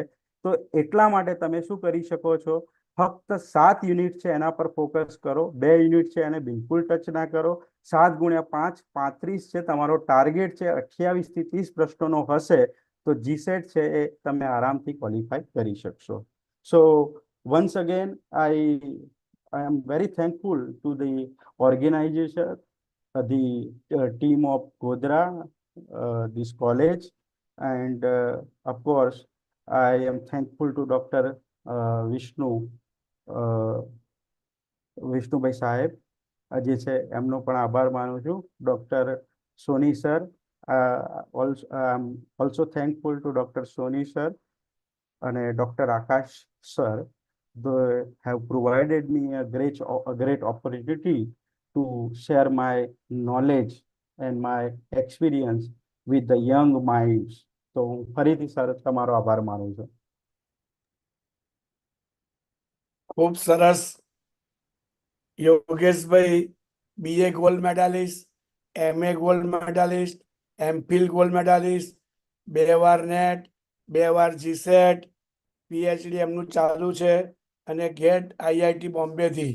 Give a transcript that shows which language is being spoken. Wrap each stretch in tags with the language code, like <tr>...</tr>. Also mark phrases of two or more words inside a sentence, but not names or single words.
<gu>તો એટલા માટે તમે શું કરી શકો છો, ફક્ત 7 યુનિટ છે એના પર ફોકસ કરો. 2 યુનિટ છે એને બિલકુલ ટચ ના કરો. 7 ગુણ્યા 5 35 છે તમારો ટાર્ગેટ છે. 28 થી 30 પ્રશ્નોનો હશે તો જીસેટ છે એ તમે આરામથી ક્વોલિફાય કરી શકશો.</gu> <en>સો once again I am very thankful to the organization, the team of Godhra, this college, and of course I am thankful to Dr.</en> <gu>Vishnu વિષ્ણુભાઈ સાહેબ જે છે એમનો પણ આભાર માનું છું. ડૉક્ટર સોની સર,</gu> <en>also thankful to</en> <gu>ડૉક્ટર સોની સર અને ડૉક્ટર આકાશ સર.</gu> <en>They have provided me a great opportunity to share my knowledge and my experience with the young minds.</en> <gu>તો હું ફરીથી સર તમારો આભાર માનું છું. ખૂબ સરસ. યોગેશભાઈ BA ગોલ્ડ મેડાલિસ્ટ, MA ગોલ્ડ મેડાલિસ્ટ, MPhil ગોલ્ડ મેડાલિસ્ટ, 2 વાર નેટ, 2 વાર GSET, PhD એમનું ચાલુ છે અને ગેટ IIT બોમ્બેથી.</gu>